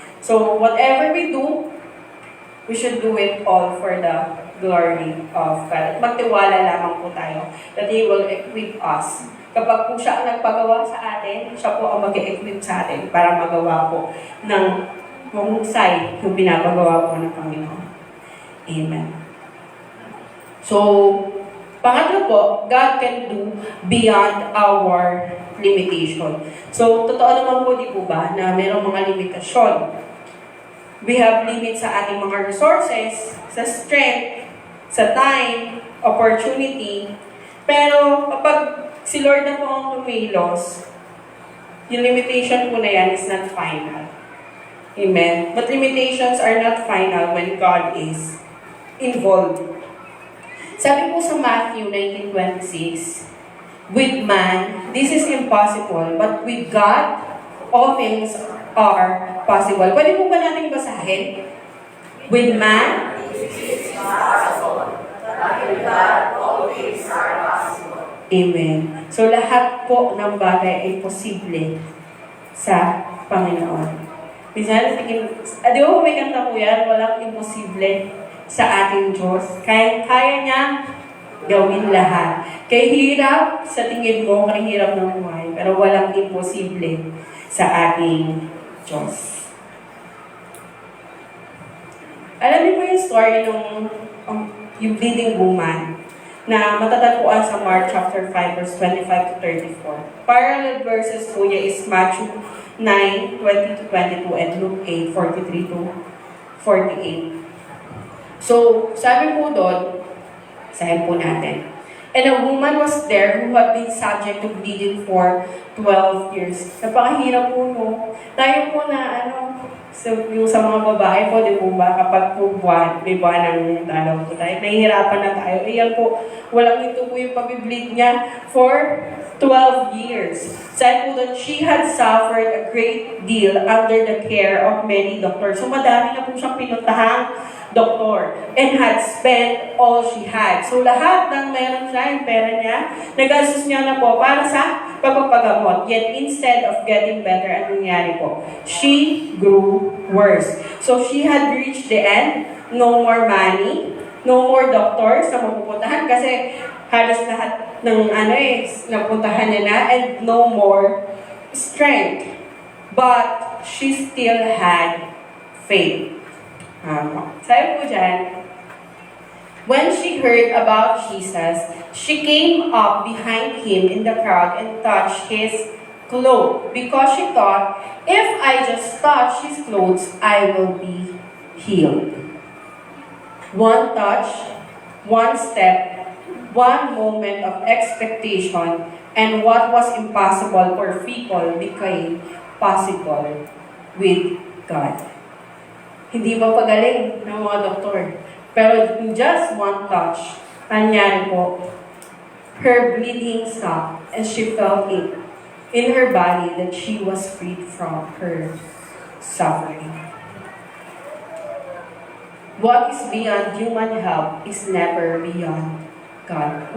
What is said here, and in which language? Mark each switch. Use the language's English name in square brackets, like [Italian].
[English] So, whatever we do, we should do it all for the glory of God. [Filipino] At magtiwala lamang po tayo [English] that He will equip us. [Filipino] Kapag po siya ang nagpagawa sa atin, siya po ang mag-equip sa atin para magawa po ng mahusay yung pinapagawa po ng Panginoon. Amen. [English] So, [Filipino] pangatlo po, [English] God can do beyond our limitation. [Filipino] So, totoo naman po, di po ba, na mayroong mga limitasyon. [English] We have limits [Filipino] sa ating mga [English] resources, sa strength, sa time, opportunity. [Filipino] Pero, kapag si Lord na po ang kumilos, yung limitation po na yan [English] is not final. [Filipino] Amen? [English] But limitations are not final when God is involved. [Filipino] Sabi po sa [English] Matthew 19:26, with man, this is impossible, but with God, all things are possible. [Filipino] Pwede po ba natin basahin? [English] With man, this is impossible, but with God, all things are possible. Amen. [Filipino] So lahat po ng bagay ay posible sa Panginoon. Minsan, di ba may kanta po yan, walang imposible sa ating Diyos. Kaya niya gawin lahat. Kay hirap sa tingin mo, kay hirap ng buhay, pero walang imposible sa ating Diyos. Alam niyo po yung story ng yung bleeding woman na matatagpuan sa Mark chapter 5 verse 25 to 34. [English] Parallel verses po niya is Matthew 9, 20 to 22 and Luke 8, 43 to 48. So, [Filipino] sabi po doon, sabi po natin, [English] and a woman was there who had been subject to bleeding for 12 years. [Filipino] Napakahirap po, no? Tayo po na, so, yung sa mga babae po, di po ba, kapag po may buwan ng dalaw po tayo, nahihirapan na tayo. Ayan po, walang ito po yung pag-bleed niya [English] for 12 years. Sabi po that she had suffered a great deal under the care of many doctors. So, [Filipino] madami na po siyang pinuntahan [English] doktor and had spent all she had. [Filipino] So lahat ng meron siya, yung pera niya, nagastos niya na po para sa pagpapagamot. [English] Yet instead of getting better, [Filipino] anong nangyari po? [English] She grew worse. So she had reached the end, no more money, no more doctors [Filipino] na mapupuntahan kasi halos lahat ng napuntahan niya na, [English] and no more strength. But she still had faith. [Filipino] Sabi po dyan, [English] when she heard about Jesus, she came up behind him in the crowd and touched his clothes because she thought, if I just touch his clothes, I will be healed. One touch, one step, one moment of expectation, and what was impossible for people became possible with God. [Filipino] Hindi ba pagaling ng mga doktor? [English] Pero in just one touch, [Filipino] nangyari po, [English] her bleeding stopped and she felt it in her body that she was freed from her suffering. What is beyond human help is never beyond God.